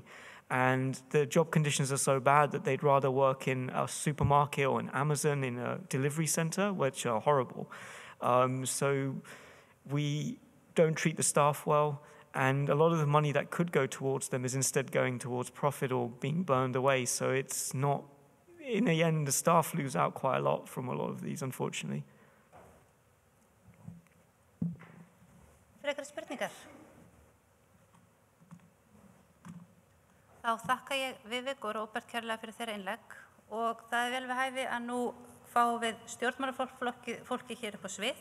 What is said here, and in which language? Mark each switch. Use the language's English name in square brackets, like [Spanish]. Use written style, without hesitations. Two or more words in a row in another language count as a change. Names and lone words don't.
[English] And the job conditions are so bad that they'd rather work in a supermarket or in Amazon, in a delivery center, which are horrible. So we don't treat the staff well, and a lot of the money that could go towards them is instead going towards profit or being burned away. So it's not, in the end, the staff lose out quite a lot from a lot of these, unfortunately. [Icelandic] Frekari spurningar? Þá þakka ég Vivek og Róbert kærlega fyrir þeirra innlegg, og það vel við hæfi að nú fáum við stjórnmálafólki hér upp á svið.